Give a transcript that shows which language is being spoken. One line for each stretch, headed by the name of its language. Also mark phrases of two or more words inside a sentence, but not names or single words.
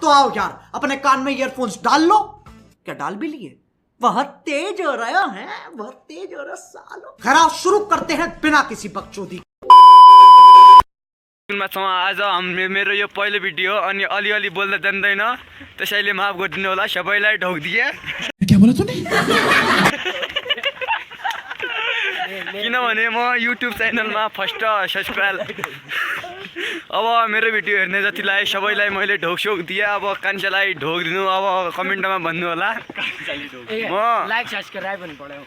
Hindi: यार, अपने कान में ईयरफोन्स डाल लो। क्या डाल भी लिए? बहुत तेज हो रहा है, बहुत तेज हो रहा सालो। खैर शुरू करते हैं बिना किसी बकचोदी।
Nepali: आज मेरो यो पहिलो भिडियो अनि अलिअलि बोल्दा जान्दैन, त्यसैले माफ गरिदिनु होला सबैलाई ढोकिदिए।
Hindi: क्या बोला तूने?
Nepali: किनभने म युट्युब च्यानलमा
English: first subscribe.
Nepali: अब मेरो भिडियो हेर्ने जतिलाई सबैलाई मैले ढोकसोक दिएँ। अब कान्छालाई ढोकिदिनु, अब कमेन्टमा भन्नु होला। म
English: like subscribe
Nepali: हुनु पर्यो।